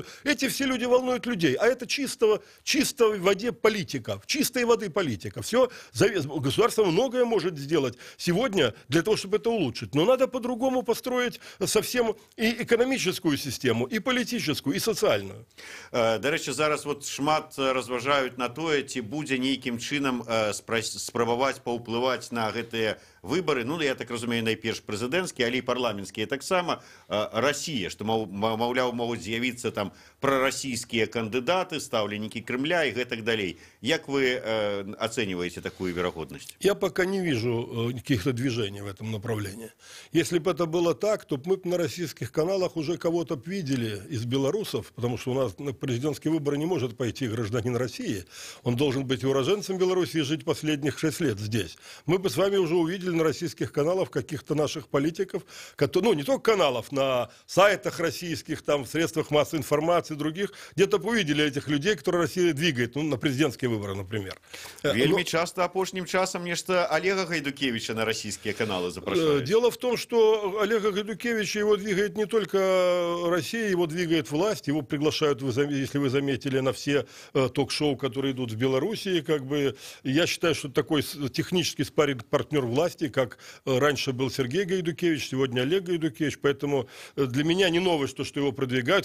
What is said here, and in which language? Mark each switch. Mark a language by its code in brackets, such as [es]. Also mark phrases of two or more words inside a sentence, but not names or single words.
[ru] Эти все люди волнуют людей, а это чистой воде политика, чистой воды политика. Все, государство многое может сделать сегодня для того, чтобы это улучшить, но надо по-другому построить совсем и экономическую систему, и политическую, и социальную. [uk] До речі, [be] зараз от шмат розважають на тое, ці будзе нейкім чынам спрабаваць паўплываць на гэтыя выборы, ну, я так разумею, найперш прэзідэнцкія, але і парламенцкія таксама, Расія, што, маўляў, могуць з'явіцца там прарасійскія кандыдаты, стаўленікі Крымля і гэтак далей. [ru] Як вы оцениваете такую вероятность? Я пока не вижу каких-то движений в этом направлении. Если бы это было так, то мы бы на российских каналах уже кого-то видели из белорусов, потому что у нас на президентские выборы не может пойти гражданин России. Он должен быть уроженцем Беларуси и жить последних 6 лет здесь. Мы бы с вами уже увидели на российских каналах каких-то наших политиков, которые, не только каналов, на сайтах российских, там, в средствах массовой информации, других, где-то увидели этих людей, которые Россия двигает, на президентские выборы, например. [be] Вельми часто апошнім часам нешта Олега Гайдукевича [ru] на российские каналы [be] запрашивают. [ru] Дело в том, что Олега Гайдукевича его двигает не только Россия, его двигает власть, его приглашают, если вы заметили, на все ток-шоу, которые идут в Белоруссии, как бы. Я считаю, что такой технический спарринг-партнер власти, как раньше был Сергей Гайдукевич, сегодня Олег Гайдукевич, поэтому для меня не новость, что его продвигают.